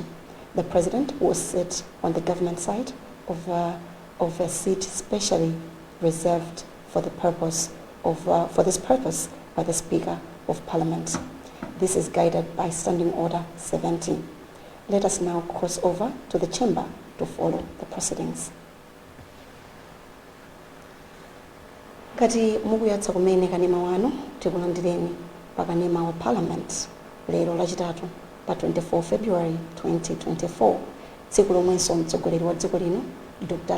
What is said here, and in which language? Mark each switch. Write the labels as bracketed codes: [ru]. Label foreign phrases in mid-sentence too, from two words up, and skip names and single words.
[en] The President will sit on the government side of a seat specially reserved for this purpose by the Speaker of Parliament. This is guided by Standing Order 70. Let us now cross over to the chamber to follow the proceedings. [ny] Kati mukuyatsa kumene kanema wanu tikulandireni pa kanema wa Parliament lero lachitatu pa 24 February 2024, tsiku lomwenso mtsogoleri wa dziko lino Dr.